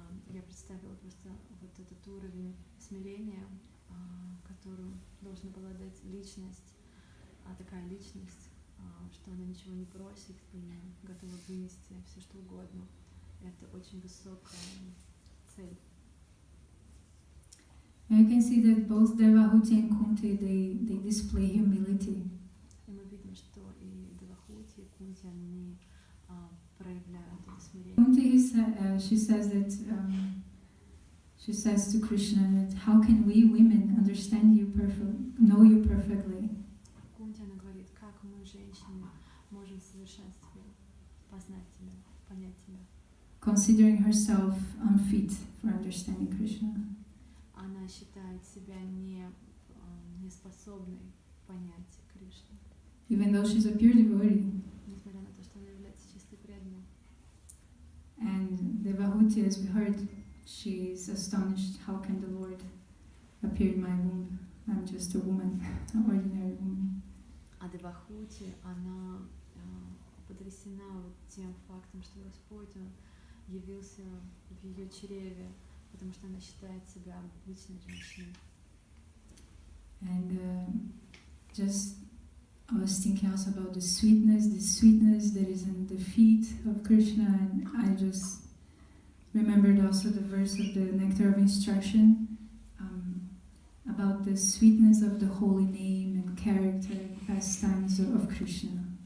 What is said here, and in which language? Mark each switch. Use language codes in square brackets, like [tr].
[ru] Я представила просто вот этот уровень смирения, которым должна обладать личность, такая личность, что она ничего не просит и готова вынести все что угодно. Это очень высокая цель. [en] And you can see that both Devahuti and Kunti, they display humility. [ru] И мы видим, что и Девахути, и Кунти, они проявляют это смирение. [en] Kunti, she says that she says to Krishna that how can we women understand you know you perfectly? [ru] Кунти, она говорит, как мы, женщины, можем в совершенстве познать тебя, понять тебя. [en] Considering herself unfit for understanding Krishna. [ru] Она считает себя неспособной понять Кришну. [en] Even though she's a pure devotee. [ru] Несмотря на то, что она является чистой преданной. [en] And Devahuti, as we heard, she is astonished, how can the Lord appear in my womb? I'm just a woman, an ordinary woman. [ru] А Девахути, она потрясена тем фактом, что Господь явился в ее чреве, потому что она считает себя обычной женщиной. [en] And just I was thinking also about the sweetness that is in the feet of Krishna, and I just remembered also the verse of the Nectar of Instruction about the sweetness of the holy name and character and pastimes of Krishna.